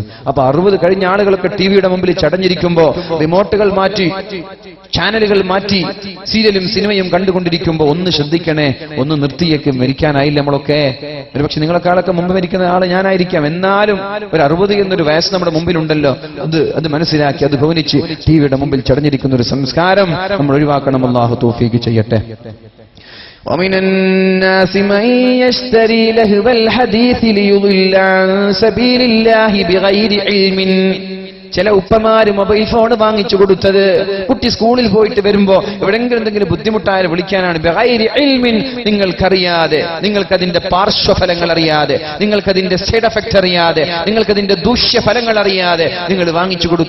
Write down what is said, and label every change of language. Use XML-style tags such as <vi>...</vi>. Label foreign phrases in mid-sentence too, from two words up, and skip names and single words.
<ml>അപ്പൊ 60 കഴിഞ്ഞ ആളുകളൊക്കെ ടിവിയുടെ മുമ്പിൽ ചടഞ്ഞിരിക്കുമ്പോ, റിമോട്ടുകൾ മാറ്റി, ചാനലുകൾ മാറ്റി, സീരിയലും സിനിമയും കണ്ടുകൊണ്ടിരിക്കുമ്പോ ഒന്ന് ശ്രദ്ധിക്കണേ, ഒന്ന് നിർത്തിയേക്ക്. മരിക്കാനായില്ല നമ്മളൊക്കെ. ഒരുപക്ഷെ നിങ്ങളെക്കാളൊക്കെ മുമ്പ് മരിക്കുന്ന ആള് ഞാനായിരിക്കാം. എന്നാലും ഒരു 60 എന്നൊരു വയസ്സ് നമ്മുടെ മുമ്പിലുണ്ടല്ലോ. അത് മനസ്സിലാക്കി, അത് ഗൗനിച്ച് ടിവിയുടെ മുമ്പിൽ ചടഞ്ഞിരിക്കുന്ന ഒരു സംസ്കാരം നമ്മൾ ഒഴിവാക്കണം. അല്ലാഹു തൗഫീഖ് ചെയ്യട്ടെ.</ml> <ar>ومن الناس من يشتري لهو الحديث ليضل عن سبيل الله بغير علم.</ar> <ml>ചില ഉപ്പമാര്</ml> <en>mobile phone</en> <ml>വാങ്ങിച്ചു കൊടുത്തത് കുട്ടി സ്കൂളിൽ പോയിട്ട് വരുമ്പോ എവിടെങ്കിലും എന്തെങ്കിലും ബുദ്ധിമുട്ടായാലും വിളിക്കാനാണ്.</ml> <ar>بغير علم,</ar> <ml>നിങ്ങൾക്കറിയാതെ, നിങ്ങൾക്കതിന്റെ പാർശ്വഫലങ്ങൾ അറിയാതെ, നിങ്ങൾക്കതിന്റെ</ml> <en>side effect</en> <ml>അറിയാതെ, നിങ്ങൾക്കതിന്റെ ദൂഷ്യഫലങ്ങൾ അറിയാതെ നിങ്ങൾ വാങ്ങിച്ചു കൊടുത്തു.</ml>